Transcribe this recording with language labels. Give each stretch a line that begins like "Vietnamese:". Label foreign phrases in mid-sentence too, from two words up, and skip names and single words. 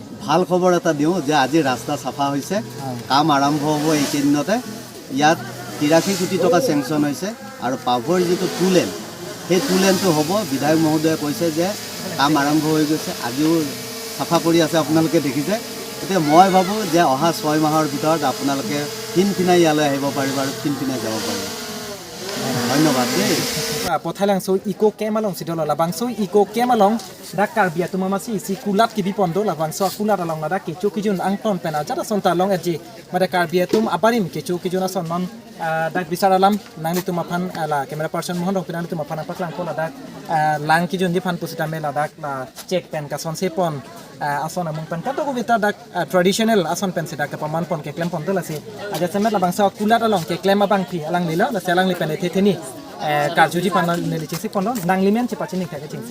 Assamese: ভাল খবৰ এটা দিওঁ যে আজি ৰাস্তা চাফা হৈছে কাম আৰম্ভ হ'ব এইকেইদিনতে ইয়াত 83 কোটি টকা চেংচন হৈছে আৰু পাভৰ যিটো
English: two lane
Assamese: সেই টু লেনটো হ'ব বিধায়ক মহোদয়ে কৈছে যে কাম আৰম্ভ হৈ গৈছে আজিও চাফা কৰি আছে আপোনালোকে দেখিছে এতিয়া মই ভাবোঁ যে অহা 6 মাহৰ ভিতৰত আপোনালোকে ফিনফিনাই ইয়ালৈ আহিব পাৰিব আৰু ফিনফিনাই যাব পাৰিব ধন্যবাদ দেই
Karbi: Pothailangso Eco Kemalong sidolo labangso Eco Kemalong dak karbia tumamasi isi kulat kibi pondo labangso kulat along dak kecu kijun angton pena jada sonta long eji mada karbia tum abarim kecu kijuna sonnon dak bisaralam nangli tumaphan la
English: camera person
Karbi: mohon dok pinani tumaphan paklang pola dak lang kijun di phan pusita mela dak la check pen ka son sepon ason among pen kato ko bita dak traditional ason pen sidak paman pon ke klem pon dolasi aja semet labangso kulat along ke klem abang pi alang lilo la selang li pen theni karjuji panel nelicisi pondo nanglimen cepacini kayak cingsi